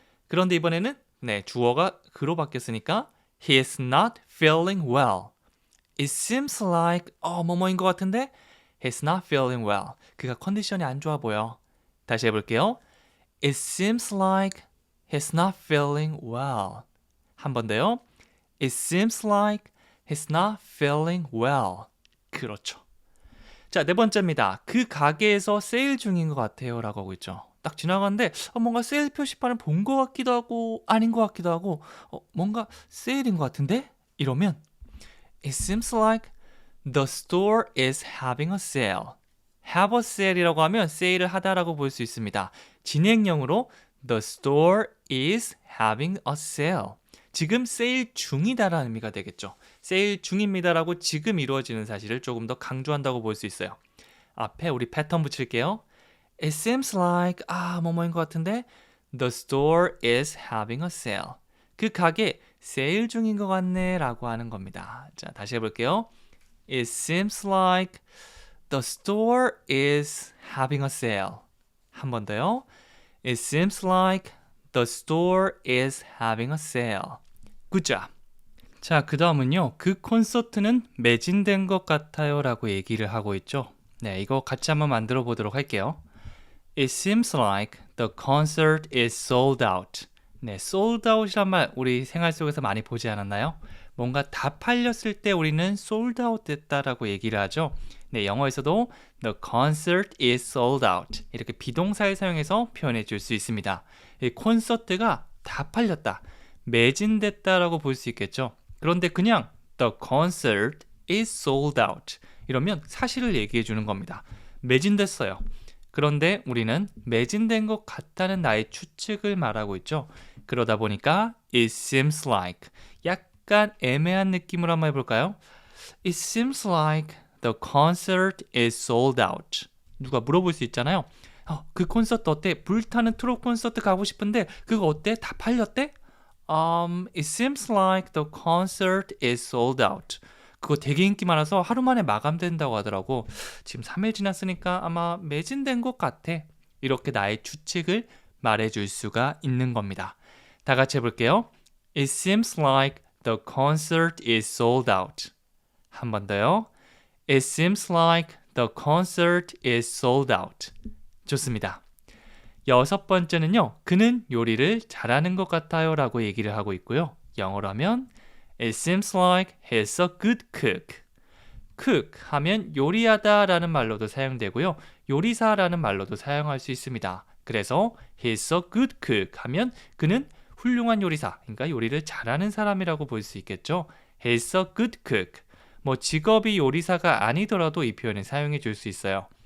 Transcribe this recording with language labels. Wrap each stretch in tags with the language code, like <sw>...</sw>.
<ko>그런데 이번에는 네, 주어가 그로 바뀌었으니까</ko> <en>He is not feeling well. It seems like</en> <ko>뭐뭐인 것 같은데</ko> <en>He's not feeling well.</en> <ko>그가 컨디션이 안 좋아 보여. 다시 해볼게요.</ko> <en>It seems like he's not feeling well.</en> <ko>한 번 더요.</ko> <en>It seems like he's not feeling well.</en> <ko>그렇죠. 자, 네 번째입니다. 그 가게에서 세일 중인 것 같아요 라고 하고 있죠. 딱 지나가는데 뭔가 세일 표시판을 본 것 같기도 하고 아닌 것 같기도 하고 뭔가 세일인 것 같은데? 이러면</ko> <en>It seems like the store is having a sale. have a sale</en> <ko>이라고 하면 세일을 하다라고 볼 수 있습니다. 진행형으로</ko> <en>the store is having a sale.</en> <ko>지금 세일 중이다라는 의미가 되겠죠. 세일 중입니다라고 지금 이루어지는 사실을 조금 더 강조한다고 볼 수 있어요. 앞에 우리 패턴 붙일게요.</ko> <en>It seems like</en> <ko>뭐뭐인 것 같은데</ko> <en>the store is having a sale.</en> <ko>그 가게 세일 중인 것 같네 라고 하는 겁니다. 자, 다시 해볼게요.</ko> <en>It seems like the store is having a sale.</en> <ko>한 번 더요.</ko> <en>It seems like the store is having a sale. Good job.</en> <ko>자, 그 다음은요. 그 콘서트는 매진된 것 같아요 라고 얘기를 하고 있죠. 네, 이거 같이 한번 만들어 보도록 할게요.</ko> <en>It seems like the concert is sold out.</en> <ko>네, sold out이란 말 우리 생활 속에서 많이 보지 않았나요? 뭔가 다 팔렸을 때 우리는 sold out 됐다라고 얘기를 하죠. 네, 영어에서도</ko> <en>the concert is sold out</en> <ko>이렇게 비동사를 사용해서 표현해 줄 수 있습니다. 이 콘서트가 다 팔렸다, 매진됐다라고 볼 수 있겠죠. 그런데 그냥</ko> <en>the concert is sold out</en> <ko>이러면 사실을 얘기해 주는 겁니다. 매진됐어요. 그런데 우리는 매진된 것 같다는 나의 추측을 말하고 있죠. 그러다 보니까</ko> <en>it seems like</en> <ko>약간 애매한 느낌으로 한번 해볼까요?</ko> <en>It seems like the concert is sold out.</en> <ko>누가 물어볼 수 있잖아요. 그 콘서트 어때? 불타는 트롯 콘서트 가고 싶은데 그거 어때? 다 팔렸대?</ko> <en>It seems like the concert is sold out.</en> <ko>그거 되게 인기 많아서 하루 만에 마감된다고 하더라고. 지금 3일 지났으니까 아마 매진된 것 같아. 이렇게 나의 추측을 말해줄 수가 있는 겁니다. 다 같이 해볼게요.</ko> <en>It seems like the concert is sold out.</en> <ko>한 번 더요.</ko> <en>It seems like the concert is sold out.</en> <ko>좋습니다. 6번째는요. 그는 요리를 잘하는 것 같아요 라고 얘기를 하고 있고요. 영어로 하면</ko> <en>It seems like he's a good cook.</en> <ko>cook 하면 요리하다 라는 말로도 사용되고요. 요리사라는 말로도 사용할 수 있습니다. 그래서</ko> <en>he's a good cook</en> <ko>하면 그는 훌륭한 요리사, 그러니까 요리를 잘하는 사람이라고 볼 수 있겠죠.</ko> <en>He's a good cook.</en> <ko>뭐 직업이 요리사가 아니더라도 이 표현을 사용해 줄 수 있어요.</ko>